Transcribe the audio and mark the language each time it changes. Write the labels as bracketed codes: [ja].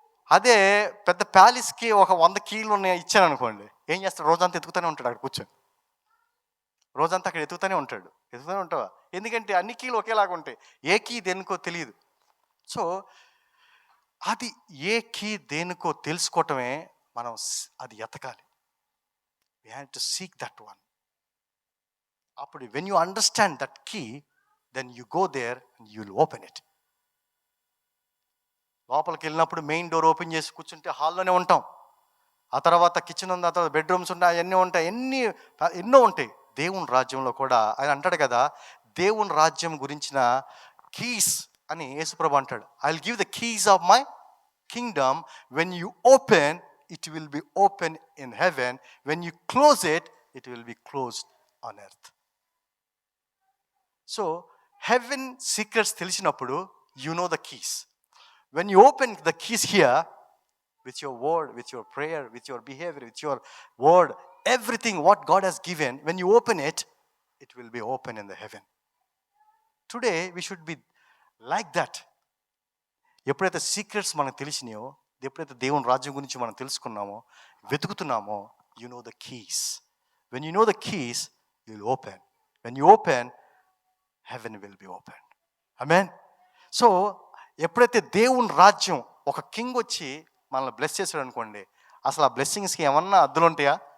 [te] అదే పెద్ద ప్యాలెస్కి ఒక 100 కీలు ఉన్నాయి ఇచ్చాను అనుకోండి, ఏం చేస్తాడు, రోజంతా ఎతుకుతూనే ఉంటాడు అక్కడ కూర్చొని. రోజంతా అక్కడ ఎతుకుతూనే ఉంటావా? ఎందుకంటే అన్ని కీలు ఒకేలాగా ఉంటాయి, ఏ కీ దేనికో తెలియదు. సో అది ఏ కీ దేనికో తెలుసుకోవటమే మనం అది ఎతకాలి. [en] we have to seek that one. [te] అప్పుడు [en] when you understand that key, then you go there and you will open it. [te] లోపలికి వెళ్ళినప్పుడు మెయిన్ డోర్ ఓపెన్ చేసి కూర్చుంటే హాల్లోనే ఉంటాం. ఆ తర్వాత కిచెన్ ఉంది, ఆ తర్వాత బెడ్రూమ్స్ ఉన్నాయి, అవన్నీ ఉంటాయి, ఎన్నో ఉంటాయి. దేవుని రాజ్యంలో కూడా ఆయన అంటాడు కదా, దేవుని రాజ్యం గురించిన కీస్ అని యేసుప్రభు అంటాడు. [en] I will give the keys of my kingdom. When you open, it will be open in heaven. When you close it, it will be closed on earth. So heaven secrets [te] తెలిసినప్పుడు [en] you know the keys. When you open the keys here with your word, with your prayer, with your behavior, with your word, everything what God has given, when you open it, it will be open in the heaven. Today we should be like that. [te] ఎప్పుడైతే secrets మనకు తెలిసినాయో, ఎప్పుడైతే దేవుని రాజ్యం గురించి మనం తెలుసుకున్నామో, వెతుకుతున్నామో, [en] You know the keys. When you know the keys, you will open. When you open, heaven will be open. Amen. [te] So ఎప్పుడైతే దేవుని రాజ్యం ఒక కింగ్ వచ్చి మనల్ని బ్లెస్ చేశాడు అనుకోండి, అసలు ఆ బ్లెస్సింగ్స్కి ఏమన్నా అద్దులు ఉంటాయా?